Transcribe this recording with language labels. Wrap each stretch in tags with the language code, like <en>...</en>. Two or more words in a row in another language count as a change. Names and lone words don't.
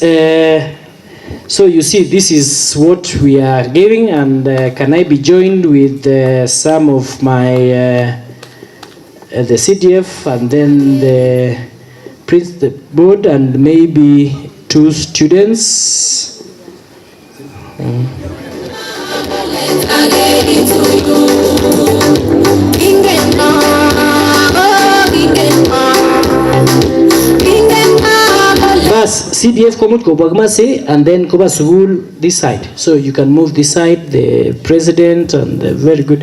<en>So you see, this is what we are giving, and can I be joined with some of my the CDF and then the board and maybe 2 students?</en> <kln>Bas CDF komut ko bagmase</kln> <en>and then</en> <kln>koba</kln> <en>school this side. So you can move this side, the president and the very good.</en>